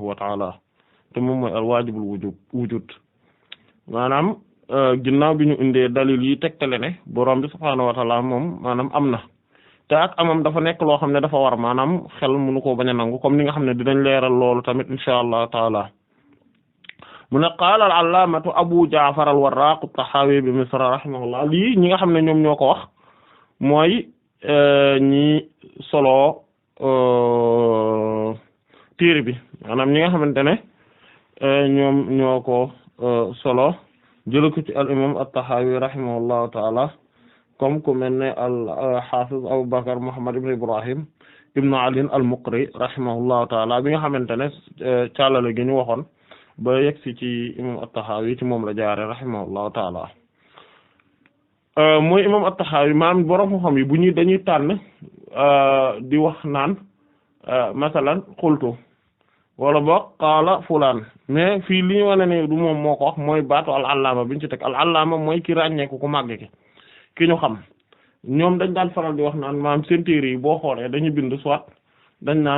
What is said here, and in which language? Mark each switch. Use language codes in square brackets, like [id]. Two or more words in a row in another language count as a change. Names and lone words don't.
[ar] وتعالى [wo] te moom mooy [ar] الواجب الوجود [wo] maanaam ginnaaw bi ñu indee dalil yi tegtale ne borom bi [ar] سبحانه وتعالى [wo] moom maanaam am na te ak amam dafa nekk loo xam ne dafa war maanaam xel mënu ko bañ a nangu comme ni nga xam ne dinañ leeral loolu tamit [ar] إن شاء الله تعالى [wo] mu ne [ar] قال العلامة أبو جعفر الوراق الطحاوي بمصر رحمه الله [wo] lii ñi nga xam ne ñoom ñoo ko wax mooy ñi solo téere bi maanaam ñi nga xamante ne ñoom ñoo ko solo jël ko ci al imam at-tahawi [ar] رحمه الله تعالى [wo] comme ku mel ne al hafiz Abu Bakr Muhammad ibn Ibrahim ibn Ali al-Muqri [ar] رحمه الله تعالى [wo] bi nga xamante ne càllale gi ñu waxoon ba yegsi ci imam at-Tahawi ci moom la jaare [ar] رحمه الله تعالى [wo] mooy imam at-Tahawi maanaam borom xam yi bu ñuy dañuy tànn di wax naan [ar] مثلا قلت [wo] wala boog [ar] قال فلان [wo] mais fii li ñu wane ne du moom moo ko wax mooy baatu al-allaama bi ñu ci teg al-allaama mooy ki ràññeeku ku màgg ki ñu xam ñoom dañ daan faral di wax naan maam seen téere yi boo xoolee dañuy bind soit dañ naan